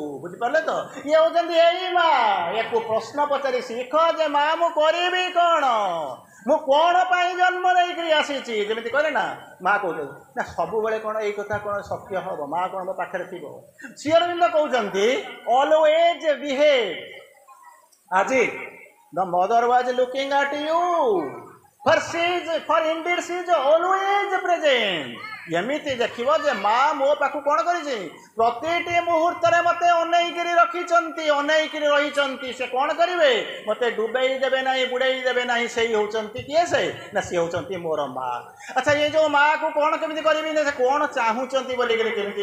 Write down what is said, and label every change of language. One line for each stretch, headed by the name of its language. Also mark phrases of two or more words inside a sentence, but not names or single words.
Odia: ବୁଝିପାରିଲେ ତ? ଇଏ ହେଉଛନ୍ତି ଏଇ ମା। ୟାକୁ ପ୍ରଶ୍ନ ପଚାରି ଶିଖ ଯେ ମା ମୁଁ କରିବି କ'ଣ, ମୁଁ କ'ଣ ପାଇଁ ଜନ୍ମ ନେଇକରି ଆସିଛି। ଯେମିତି କହିଲେ ନା, ମା କହୁଛନ୍ତି ନା ସବୁବେଳେ କ'ଣ ଏଇ କଥା କ'ଣ ସତ୍ୟ ହେବ? ମା କ'ଣ ମୋ ପାଖରେ ଥିବ? ଶ୍ରୀ ଅରବିନ୍ଦ କହୁଛନ୍ତି
English: always behave as if the mother was looking at you, for indeed she is always present.
Odia: ଏମିତି ଦେଖିବ ଯେ ମା ମୋ ପାଖକୁ କ'ଣ କରିଛି? ପ୍ରତିଟି ମୁହୂର୍ତ୍ତରେ ମୋତେ ଅନେଇକିରି ରଖିଛନ୍ତି, ଅନେଇକିରି ରହିଛନ୍ତି। ସେ କ'ଣ କରିବେ? ମୋତେ ଡୁବେଇ ଦେବେ ନାହିଁ, ବୁଡ଼େଇ ଦେବେ ନାହିଁ। ସେଇ ହେଉଛନ୍ତି କିଏ? ସେ ନା ସିଏ ହେଉଛନ୍ତି ମୋର ମା। ଆଚ୍ଛା, ଏ ଯେଉଁ ମାଆକୁ କ'ଣ କେମିତି କରିବି ନା, ସେ କ'ଣ ଚାହୁଁଛନ୍ତି ବୋଲିକିରି କେମିତି?